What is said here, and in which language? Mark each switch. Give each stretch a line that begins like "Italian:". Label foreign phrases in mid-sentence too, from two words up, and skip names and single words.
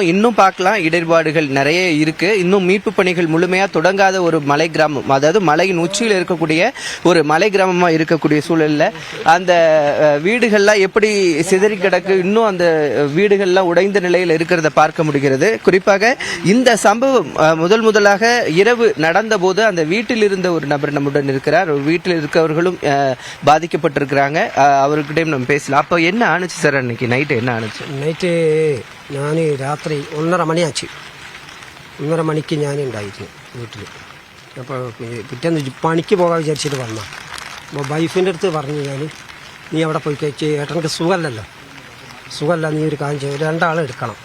Tamil: இன்னும் பார்க்கலாம், இடர்பாடுகள் நிறைய இருக்கு. இன்னும் மீட்பு பணிகள் முழுமையாக தொடங்காத ஒரு மலை கிராமம், அதாவது மலையின் உச்சியில் இருக்கக்கூடிய ஒரு மலை கிராமமாக இருக்கக்கூடிய சூழலில் அந்த வீடுகள்லாம் எப்படி சிதறி கிடக்கு, இன்னும் அந்த வீடுகள்லாம் உடைந்த நிலையில் இருக்கிறத பார்க்க முடிகிறது. குறிப்பாக இந்த சம்பவம் முதலாக இரவு நடந்த போது அந்த வீட்டில் இருந்த ஒரு நபர் நம்முடன் இருக்கிறார். வீட்டில் இருக்கவர்களும் பாதிக்கப்பட்டிருக்கிறாங்க. அவர்கிட்ட நம்ம பேசலாம். அப்போ என்ன ஆணுச்சு சார் அன்னைக்கு நைட்டு? என்ன ஆணுச்சு?
Malayalam: നൈറ്റ് ഞാൻ രാത്രി 1:30 മണിയാச்சு. 1:30 മണിക്ക് ഞാൻ ഉണ്ടായിരുന്നു വീട്ടിൽ. അപ്പോൾ പിറ്റേന്ന് പണിക്ക് പോകാൻ വിചാരിച്ചിട്ട് വന്ന അപ്പോൾ വൈഫിൻ്റെ അടുത്ത് പറഞ്ഞു, നീ അവിടെ പോയി കഴിച്ച്, ഏട്ടനക്ക് സുഖമല്ല, നീ ഒരു കാര്യം ചെയ്യും, 2 ആളെ എടുക്കണം.